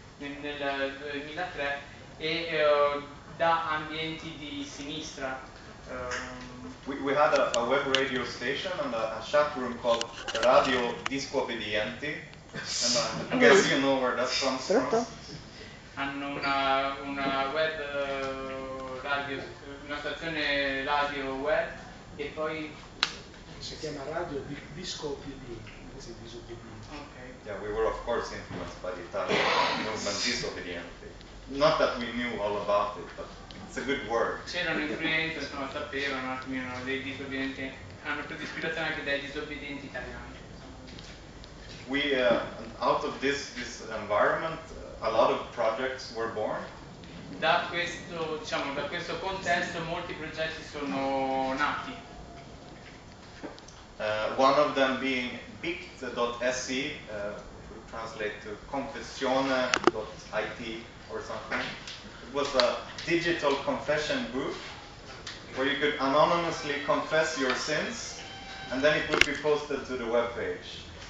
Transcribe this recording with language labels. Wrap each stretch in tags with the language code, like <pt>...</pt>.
<it>Nel 2003 e da ambienti di sinistra.</it> <en>We had a web radio station and a chat room called Radio Disco Obbedienti, and I guess you know where that comes from.</en> <it>Hanno una web radio, una stazione radio web e poi Si chiama Radio Disco PD, invece di Disobbedienti. okay.</it> <en>Yeah, we were of course influenced by the Italian movement Disobbedienti. Not that we knew all about it, but it's a good word.</en> <it>C'erano influenze, insomma, sapevano un attimino dei disobbedienti, hanno preso ispirazione anche dai disobbedienti italiani.</it> <en>We out of this environment, a lot of projects were born.</en> <it>Da questo contesto molti progetti sono nati.</it> <en>One of them being bict.se, which would translate to confessione.it or something. It was a digital confession booth where you could anonymously confess your sins and then it would be posted to the web page.</en>